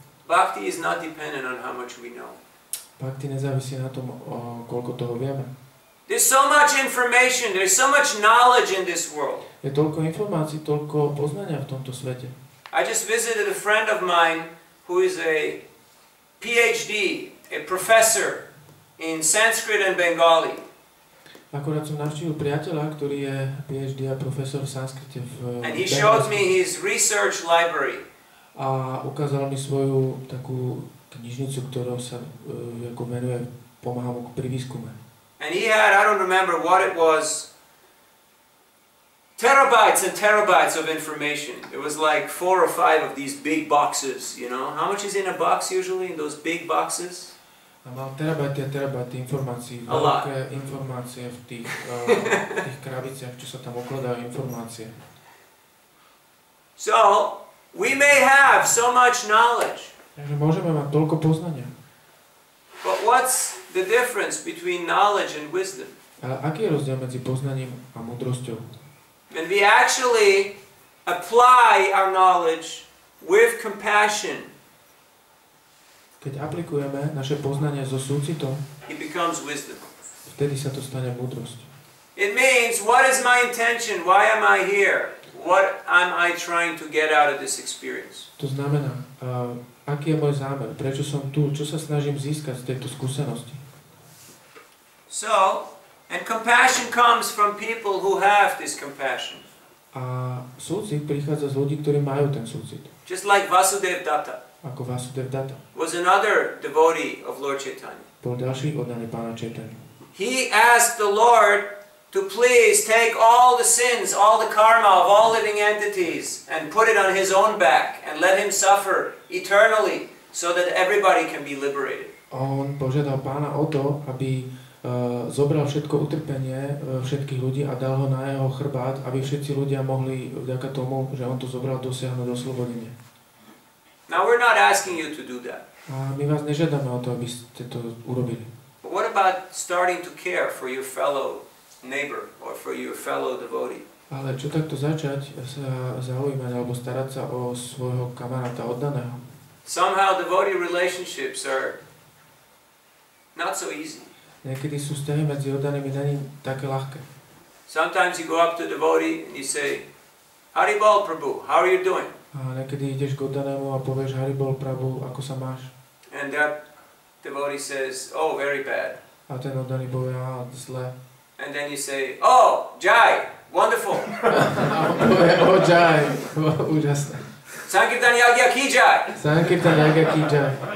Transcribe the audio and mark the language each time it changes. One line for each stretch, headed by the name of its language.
English: Bhakti is not dependent on how much we know.
Slovak: Bhakti nezávisí na tom, koľko toho vieme.
English: There's so much information, there's so much knowledge in this world.
Slovak: Je toľko informácií, toľko poznania v tomto svete.
English: I just visited a friend of mine who is a PhD, a professor in Sanskrit and Bengali.
Slovak: Akorát som navštívil priateľa, ktorý je PhD a profesor v sanskrite v
English: And he showed me his research library.
Slovak: A ukázal mi svoju takú knižnicu, ktorou sa ako venuje, pomáha mu pri výskume.
English: And he had, I don't remember what it was, terabytes and terabytes of information. It was like 4 or 5 of these big boxes, you know. How much is in a box usually, in those big boxes?
Slovak: A mal terabajty a terabajty informácií,
English: A lot.
Slovak: veľké informácie v tých krabiciach, čo sa tam ukladajú informácie.
English: So, we may have so much knowledge.
Slovak: Takže môžeme mať toľko poznania.
English: But what's the difference between knowledge and wisdom?
Slovak: Ale aký je rozdiel medzi poznaním a múdrosťou?
English: And we actually apply our knowledge with compassion.
Slovak: Keď aplikujeme naše poznanie so súcitom,
English: It becomes wisdom.
Slovak: vtedy sa to stane múdrosť.
English: It means, what is my intention? Why am I here? What am I trying to get out of this experience?
Slovak: To znamená, aký je môj zámer, prečo som tu, čo sa snažím získať z tejto skúsenosti.
English: So, and compassion comes from people who have this compassion.
Slovak: A súcit prichádza z ľudí, ktorí majú ten súcit.
English: Just like Vasudeva Datta
Slovak: Ako Vasudeva Datta.
English: was another devotee of Lord Chaitanya.
Slovak: Bol ďalší oddaný pána Chaitanya.
English: He asked the Lord to please take all the sins, all the karma of all living entities and put it on his own back and let him suffer eternally so that everybody can be liberated.
Slovak: On požiadal pána o to, aby zobral všetko utrpenie všetkých ľudí a dal ho na jeho chrbát, aby všetci ľudia mohli vďaka tomu, že on to zobral, dosiahnuť oslobodenie.
English: Now we're not asking you to do that.
Slovak: A my vás nežiadame o to, aby ste to urobili.
English: But what about starting to care for your fellow neighbor or for your fellow devotee?
Slovak: Ale čo takto začať sa zaujímať alebo starať sa o svojho kamaráta oddaného?
English: Somehow devotee relationships are not so easy.
Slovak: Niekedy sú vzťahy medzi oddanými není také ľahké.
English: Sometimes you go up to a devotee and you say, Hare Bol Prabhu, how are you doing?
Slovak: A niekedy ideš k oddanému a povieš Hare Bol Prabhu, ako sa máš?
English: And that devotee says, oh, very bad.
Slovak: A ten oddaný povie, zle.
English: And then you say, oh, Jai, wonderful.
Slovak: A on povie, Jai, úžasné.
Hindi: Sankirtan Yagya Ki Jai. Sankirtan Yagya Ki Jai.